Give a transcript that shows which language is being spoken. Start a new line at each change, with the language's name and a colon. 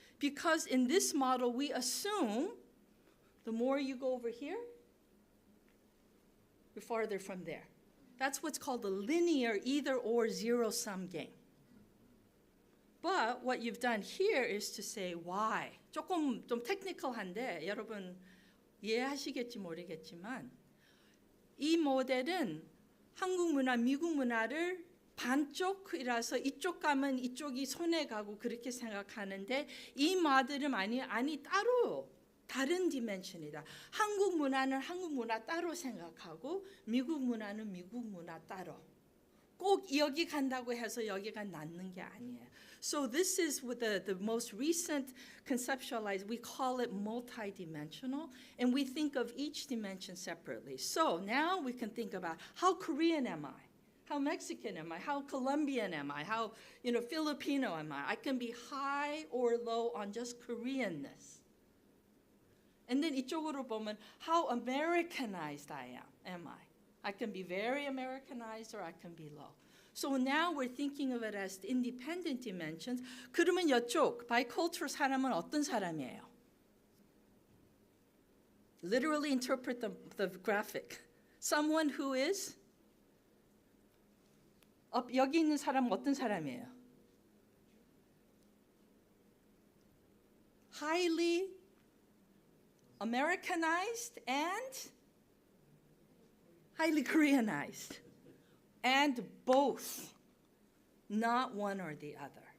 English: Because in this model, we assume the more you go over here, you're farther from there. That's what's called a linear either-or zero-sum game. But what you've done here is to say why.
Korean: 조금 좀 테크니컬한데 여러분 이해하시겠지 모르겠지만 이 모델은 한국 문화, 미국 문화를 반쪽이라서 이쪽 가면 이쪽이 손해 가고 그렇게 생각하는데 이 모델은 아니 따로 다른 디멘션이다. 한국 문화는 한국 문화 따로 생각하고 미국 문화는 미국 문화 따로. 꼭 여기 간다고 해서 여기가 낫는 게 아니에요.
English: So this is with the most recent conceptualized, we call it multidimensional, and we think of each dimension separately. So now we can think about how Korean am I? How Mexican am I? How Colombian am I? How Filipino am I? I can be high or low on just Koreanness. And then
Korean: 이쪽으로 보면
English: how Americanized I am I? I can be very Americanized or I can be low. So now we're thinking of it as independent dimensions.
Korean: 그러면 이쪽 bicultural 사람은 어떤 사람이에요?
English: Literally interpret the graphic. Someone who is
Korean: 여기 있는 사람은 어떤 사람이에요?
English: Highly Americanized and highly Koreanized. And both, not one or the other.